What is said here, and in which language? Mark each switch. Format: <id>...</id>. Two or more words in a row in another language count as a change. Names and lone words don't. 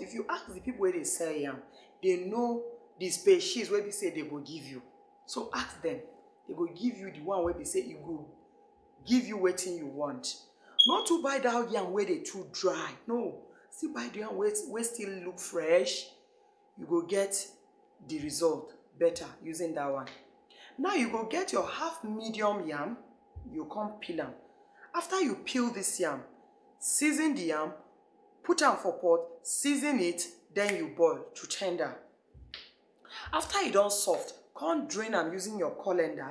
<pcm>If you ask the people where they sell yam, they know the species where they say they go give you. So ask them. They go give you the one where they say it go give you wetin you want. Not to buy that yam where they too dry. No. Still buy the yam where still look fresh. You go get the result better using that one. Now you go get your half medium yam. You come peel them. After you peel this yam, season the yam, put them for pot, season it, then you boil to tender. After it done soft, come drain them using your colander.</pcm>